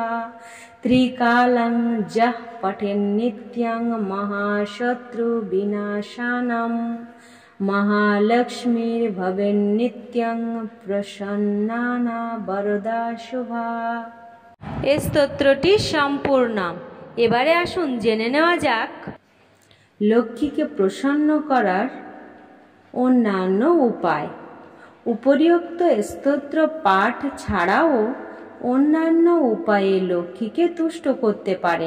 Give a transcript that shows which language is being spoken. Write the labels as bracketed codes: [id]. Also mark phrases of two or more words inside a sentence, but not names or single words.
[sa] त्रिकालं यः पठेन्नित्यं महाशत्रु विनाशानं महालक्ष्मीर्भवेन्नित्यं प्रसन्ना वरदा शुभा। [bn] এই স্তোত্রটি সম্পূর্ণ। এবারে আসুন জেনে নেওয়া যাক লক্ষ্মীকে প্রসন্ন করার অন্যান্য উপায়। উপরিউক্ত স্তোত্র পাঠ ছাড়াও অন্যান্য উপায়ে লক্ষ্মীকে তুষ্ট করতে পারেন।